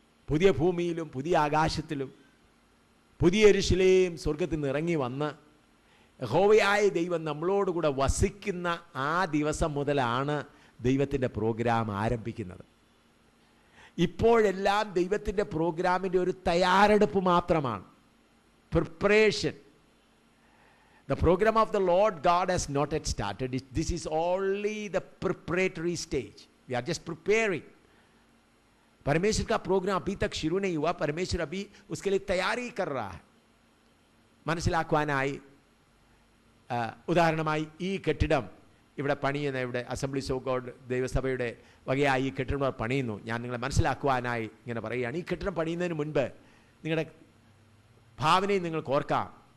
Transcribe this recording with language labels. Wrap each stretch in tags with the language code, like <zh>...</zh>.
<ml>പുതിയ ഭൂമിയിലും പുതിയ ആകാശത്തിലും പുതിയ യെരൂശലേം സ്വർഗത്തിൽ നിന്ന് ഇറങ്ങി വന്ന് യഹോവയായ ദൈവം നമ്മളോടുകൂടെ വസിക്കുന്ന ആ ദിവസം മുതലാണ് ദൈവത്തിൻ്റെ പ്രോഗ്രാം ആരംഭിക്കുന്നത്. ഇപ്പോഴെല്ലാം ദൈവത്തിൻ്റെ പ്രോഗ്രാമിൻ്റെ ഒരു തയ്യാറെടുപ്പ് മാത്രമാണ്, preparation.</ml> <en>The program of the Lord God has not yet started. This is only the preparatory stage. We are just preparing.</en> <hi>परमेश्वर का प्रोग्राम अभी तक शुरू नहीं हुआ. परमेश्वर अभी उसके लिए तैयारी कर रहा है.</hi> <ml>മനസ്സിലാക്കുവാനായി ഉദാഹരണമായി ഈ കെട്ടിടം ഇവിടെ പണിയുന്ന, ഇവിടെ അസംബ്ലീസ് ഓഫ് ഗോഡ് ദൈവസഭയുടെ വകയായി ഈ കെട്ടിടം പണിയുന്നു. ഞാൻ നിങ്ങളെ മനസ്സിലാക്കുവാനായി ഇങ്ങനെ പറയുകയാണ്. ഈ കെട്ടിടം പണിയുന്നതിന് മുൻപ് നിങ്ങളുടെ ഭാവനയും നിങ്ങൾക്ക് ഓർക്കാം.</ml>